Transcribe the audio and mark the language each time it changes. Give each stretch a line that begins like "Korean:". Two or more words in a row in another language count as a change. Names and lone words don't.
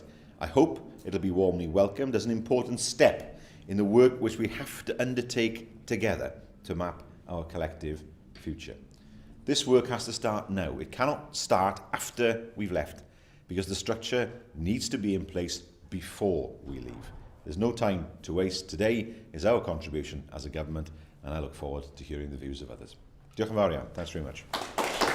English: I hope it'll be warmly welcomed as an important step in the work which we have to undertake together to map our collective future. This work has to start now. It cannot start after we've left, because the structure needs to be in place before we leave. There's no time to waste. Today is our contribution as a government, and I look forward to hearing the views of others.
Welsh: Diolch yn fawr iawn.
English: Thanks very much.